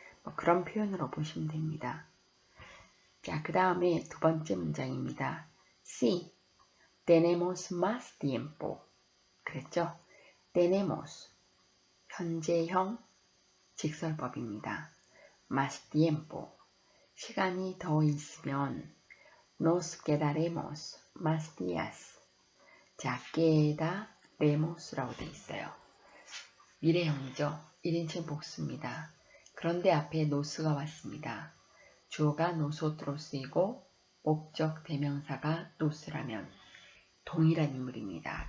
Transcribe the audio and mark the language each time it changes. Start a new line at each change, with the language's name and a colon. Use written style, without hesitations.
Korean: 뭐 그런 표현으로 보시면 됩니다. 자, 그 다음에 두 번째 문장입니다.
Spanish: Sí, tenemos más tiempo.
Korean: 그랬죠? tenemos, 현재형 직설법입니다.
Spanish: más tiempo,
Korean: 시간이 더 있으면
Spanish: nos quedaremos más días.
Korean: 자, quedaremos라고 되어 있어요. 미래형이죠. 1인칭 복수입니다. 그런데 앞에 노스가 왔습니다. 주어가 nosotros이고 목적 대명사가 노스라면 동일한 인물입니다.